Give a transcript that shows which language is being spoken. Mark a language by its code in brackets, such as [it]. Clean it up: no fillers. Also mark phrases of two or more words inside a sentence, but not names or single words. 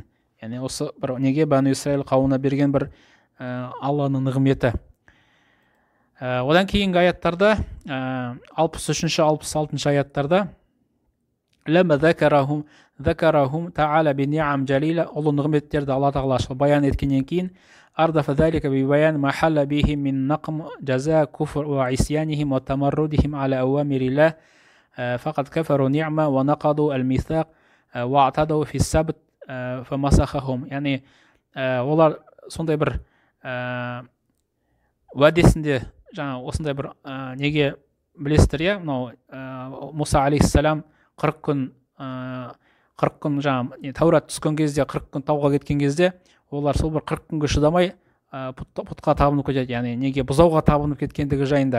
[kk] Яғни осы бір неге Бәну Исраил қауымына берген бір Алланың нығметі. Одан кейінгі аяттарда 63-66 аяттарда [ar] لما ذكرهم تعالى بنعم جليلة, [kk] ұлы нығметтерді Алла тағала баян еткеннен кейін [ar] أردف ذلك ببيان ما حل بهم من نقم جزاء كفر وعصيانهم وتمردهم على أوامر الله فقد كفروا نعمة ونقضوا الميثاق واعتدوا في السبت فمسخهم. [kk] يعني олар сондай бір уәдесінде осындай бір неге білесіздер, иә, мынау Мұса алейхиссалам 40 күн Таурат түскен кезде, 40 күн тауға кеткен кезде олар сол бір 40 күнге шыдамай пұтқа табынып кетеді, яғни неге бұзауға табынып кеткендігі жайында.